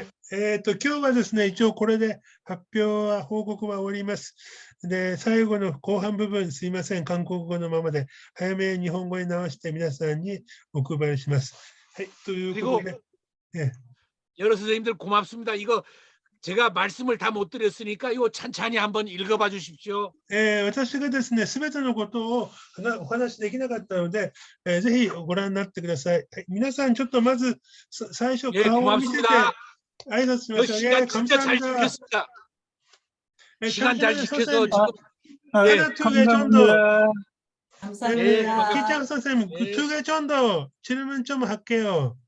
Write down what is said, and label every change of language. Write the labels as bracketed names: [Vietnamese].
[Japanese] で、今日はですね、一応これで発表は、報告は終わります。で、最後の後半部分、すいません、韓国語のままで、早めに日本語に直して皆さんにお配りします。はい、ということで、 [Korean] 여러 선생님들 고맙습니다. 이거 제가 말씀을 다 못 드렸으니까 이거 찬찬히 한번 읽어봐 주십시오. [Japanese] 私がですね、すべてのことをお話しできなかったので、ぜひご覧になってください。はい、皆さん、ちょっとまず最初、 [Korean] 예, [Japanese] 顔を見せて [Korean] 고맙습니다. [Japanese] 挨拶しましょう。 [Korean] 시간 진짜 잘 지켰습니다. 시간 잘 지켜서 지금 하나, 두 개 정도. 감사합니다. 기장 선생님, 두 개 정도 질문 좀 할게요.